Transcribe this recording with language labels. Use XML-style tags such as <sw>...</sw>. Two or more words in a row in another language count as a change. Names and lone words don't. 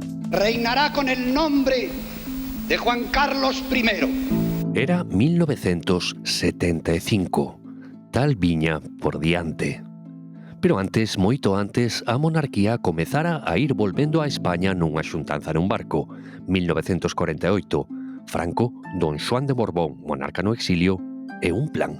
<es>reinará con el nombre de Juan Carlos I.</es> <gl>Era 1975. Tal viña por diante. Pero antes, moito antes, a monarquía comezara a ir volvendo a España nunha xuntanza nun barco. 1948. Franco, don Xoán de Borbón, monarca no exilio, e un plan.</gl>